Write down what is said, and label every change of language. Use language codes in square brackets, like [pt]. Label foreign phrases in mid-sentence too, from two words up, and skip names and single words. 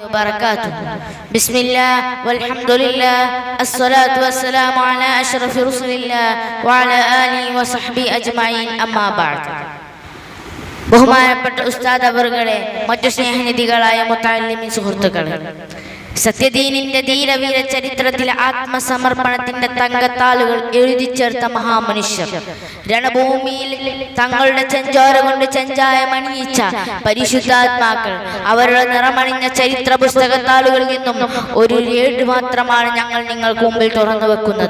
[ar] وبركاته. بسم الله والحمد لله الصلاة والسلام على أشرف رسل الله وعلى آله وصحبه أجمعين أما بعد. [ml] ബഹുമാനപ്പെട്ട ഉസ്താദ് അവറുകളെ, മറ്റു സ്നേഹനിധികളായ മുത്തഅല്ലിമീൻ സുഹൃത്തുക്കളെ, സത്യദീനിന്റെ ധീരവീര ചരിത്രത്തിലെ ആത്മസമർപ്പണത്തിന്റെ തങ്കത്താളുകൾ എഴുതി ചേർത്ത മഹാമനുഷ്യർ, രണഭൂമിയിൽ തങ്ങളുടെ ചെഞ്ചോര കൊണ്ട് ചെഞ്ചായമണിയിച്ച പരിശുദ്ധാത്മാക്കൾ, അവരുടെ നിറമണിഞ്ഞ ചരിത്ര പുസ്തകത്താളുകളിൽ നിന്നും ഒരു ഏട് മാത്രമാണ് ഞങ്ങൾ നിങ്ങൾക്ക് മുമ്പിൽ തുറന്നു വെക്കുന്നത്.